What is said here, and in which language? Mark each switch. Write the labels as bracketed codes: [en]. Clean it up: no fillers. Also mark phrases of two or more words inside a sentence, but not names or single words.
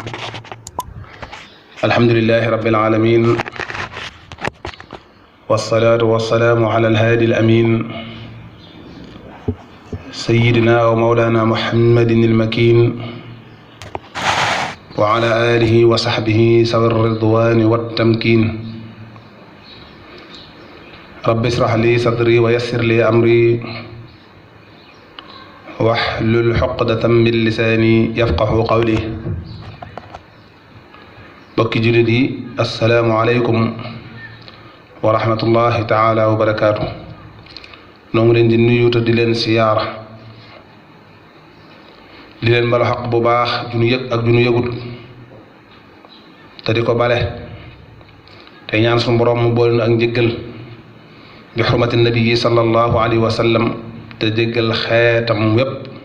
[ar] الحمد لله رب العالمين، والصلاة والسلام على الهادي الأمين سيدنا ومولانا محمد المكين وعلى آله وصحبه ذوي الرضوان والتمكين. رب اشرح لي صدري ويسر لي أمري واحلل عقدة من لساني يفقهوا قولي. [wo] bokki jullit yi, [ar] السلام عليكم ورحمة الله تعالى وبركاته. [wo] noo ngi leen di nuyu te di leen siyaara, di leen balu xaq bu baax junu yëg ak junu yëgut, te di ko bale te ñaan suñu borom mu boole nu ak njëggal bi xurmati nabii [ar] صلى الله عليه وسلم, [wo] te jéggal xeetam wépp.